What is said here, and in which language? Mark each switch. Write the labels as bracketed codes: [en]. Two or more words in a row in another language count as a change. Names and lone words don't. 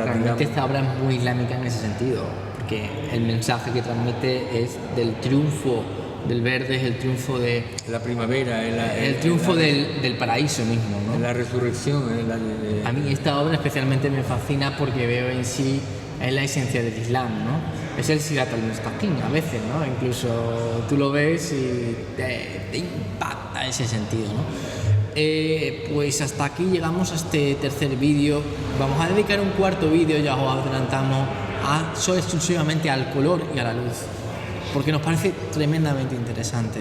[es] Realmente esta obra es muy islámica en ese sentido, porque el mensaje que transmite es del triunfo del verde, es el triunfo de la primavera, el triunfo del paraíso mismo, ¿no? La resurrección. A mí esta obra especialmente me fascina porque veo en sí es la esencia del Islam, ¿no? Es el [ar] الصراط المستقيم [es] a veces, ¿no? Incluso tú lo ves y te impacta ese sentido, ¿no? Pues hasta aquí llegamos a este tercer vídeo. Vamos a dedicar un cuarto vídeo, ya os adelantamos, solo exclusivamente al color y a la luz, porque nos parece tremendamente interesante.